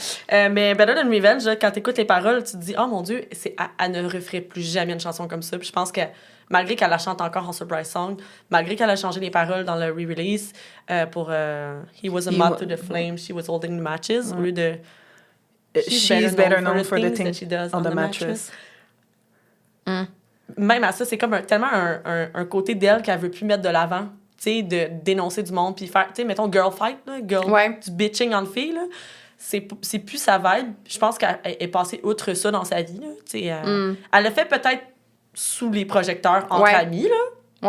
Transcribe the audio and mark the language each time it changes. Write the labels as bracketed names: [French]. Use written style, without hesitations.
[French] Mais Better Than Revenge, quand t'écoutes les paroles, tu te dis « Oh mon Dieu, elle ne referait plus jamais une chanson comme ça. » Puis je pense que malgré qu'elle la chante encore en Surprise Song, malgré qu'elle a changé les paroles dans le re-release pour [English] He was a moth to the flame, she was holding the matches, [French] au lieu de [English] She's better known for the things she does on the mattress. [French] Même à ça, c'est comme tellement un côté d'elle qu'elle veut plus mettre de l'avant, tu sais, de dénoncer du monde, puis faire, tu sais, mettons, girl fight, là, du bitching en fille, là. C'est plus sa vibe. Je pense qu'elle est passée outre ça dans sa vie, là. Tu sais, elle l'a fait peut-être sous les projecteurs entre amis, là.